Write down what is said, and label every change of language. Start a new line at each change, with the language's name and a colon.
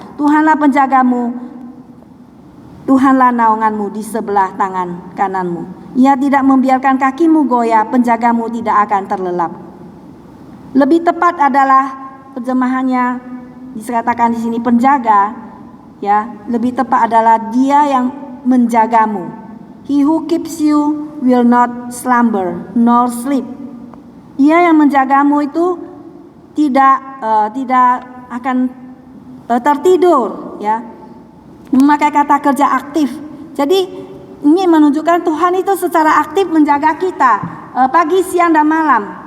Indonesian: Tuhanlah penjagamu, Tuhanlah naunganmu di sebelah tangan kananmu. Ia tidak membiarkan kakimu goyah, penjagamu tidak akan terlelap. Lebih tepat adalah terjemahannya dikatakan di sini penjaga, ya, lebih tepat adalah Dia yang menjagamu.
English: He who keeps you will not slumber nor sleep.
Indonesian: Ia yang menjagamu itu tidak akan tertidur, ya. Memakai kata kerja aktif. Jadi ini menunjukkan Tuhan itu secara aktif menjaga kita pagi, siang dan malam.